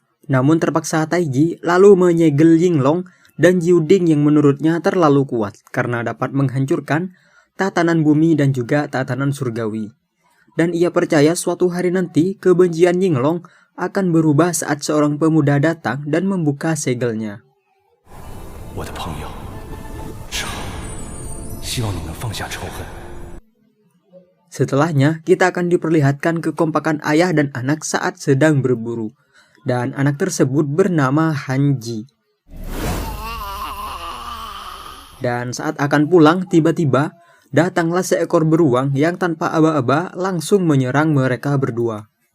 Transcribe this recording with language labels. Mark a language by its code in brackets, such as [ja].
[id] Namun terpaksa Taiji lalu menyegel Yinglong dan Jiuding yang menurutnya terlalu kuat karena dapat menghancurkan tatanan bumi dan juga tatanan surgawi. Dan ia percaya suatu hari nanti kebencian Yinglong akan berubah saat seorang pemuda datang dan membuka segelnya. [zh] 我的朋友，是好，希望你能放下仇恨。 [id] Setelahnya, kita akan diperlihatkan kekompakan ayah dan anak saat sedang berburu. Dan anak tersebut bernama Hanji. Dan saat akan pulang, tiba-tiba datanglah seekor beruang yang tanpa aba-aba langsung menyerang mereka berdua.